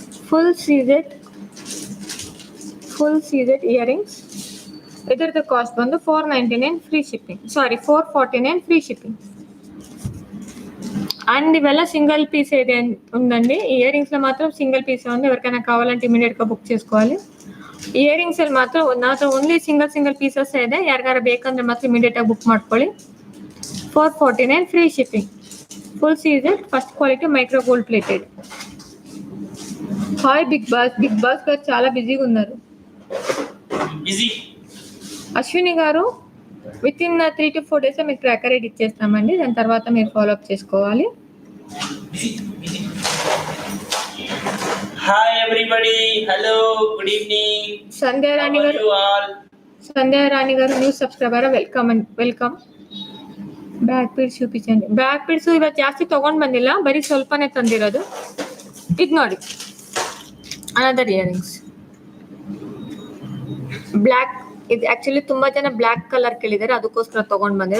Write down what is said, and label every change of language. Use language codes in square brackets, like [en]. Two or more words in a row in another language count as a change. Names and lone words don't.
[en] full sized earrings. [kn] ಇದರದ್ದು ಕಾಸ್ಟ್ ಬಂದು [en] 499 free shipping, sorry 449 free shipping. [te] అండ్ ఇవల్ల సింగిల్ పీస్ ఏదే ఉందండి. ఇయరింగ్స్ లో మాత్రం [en] single piece [te] ఉంది, ఎవరికైనా కావాలంటే ఇమీడియట్ గా బుక్ చేసుకోవాలి. [kn] ಇಯರಿಂಗ್ಸ್ ಅಲ್ಲಿ ಮಾತ್ರ ನಾತ್ರ [en] only single pieces [kn] ಇದೆ, ಯಾರಿಗಾರ ಬೇಕಂದ್ರೆ ಮಾತ್ರ ಇಮಿಡಿಯೇಟ್ ಆಗಿ ಬುಕ್ ಮಾಡ್ಕೊಳ್ಳಿ. [en] 449 free shipping. full sized first quality micro gold plated. [te] హాయ్ బిగ్ బాస్ గారు చాలా బిజీగా ఉన్నారు. అశ్విని గారు [en] within 3 to 4 days [te] మీకు [en] tracker ID [te] ఇచ్చేస్తామండి, దాని తర్వాత మీరు [en] follow up [te] చేసుకోవాలి. [en] hi everybody, hello, good evening. [te] సంధ్యా రాణి గారు [en] new subscriber, [te] ವೆಲ್ಕಮ್. [en] black beads [te] చూపించండి. [en] black beads [kn] ಇವತ್ತು ಜಾಸ್ತಿ ತಗೊಂಡ್ ಬಂದಿಲ್ಲ, ಬರೀ ಸ್ವಲ್ಪನೇ ತಂದಿರೋದು. ಇದು ನೋಡಿ, [en] another earrings black. [kn] ಇದು ಆಕ್ಚುಲಿ ತುಂಬಾ ಜನ [en] black colour [kn] ಕೇಳಿದ್ದಾರೆ, ಅದಕ್ಕೋಸ್ಕರ ತಗೊಂಡ್ ಬಂದಿದೆ.